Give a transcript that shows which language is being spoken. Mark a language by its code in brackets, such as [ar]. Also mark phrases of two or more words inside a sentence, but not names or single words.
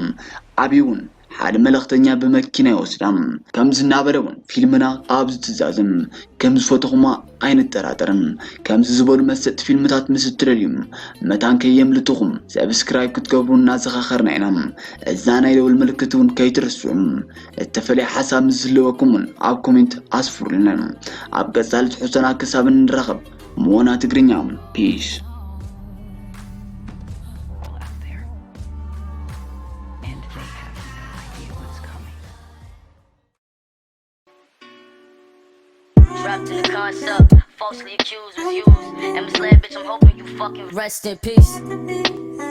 [ti] አቢውን ሓደ መልእኽተኛ በመኪና ይወስዳም ከም ዝናበረውን ፊልምና ኣብ ዝትዛዝም ከም ዝፈተኹማ ኣይንጠራጠርን ከም ዝበሉ መሰጥ ፊልምታት ምስትረልዩም መታን ከየምልጥኹም ሰብስክራይብ ክትገብሩና ዘኻኸርና ኢና እዛ ናይ ደውል ምልክቱን ከይትርስዑም እተፈለየ ሓሳብ ምስለወኩም ኣብ ኮሜንት ኣስፍሩልና ኣብ ቀጻሊ ትሕዝቶና ክሳብ እንረኸብ ሞና ትግርኛ ፒስ [en] Trapped in the concept, falsely accused, was used, and misled, bitch, I'm hoping you fucking rest in peace.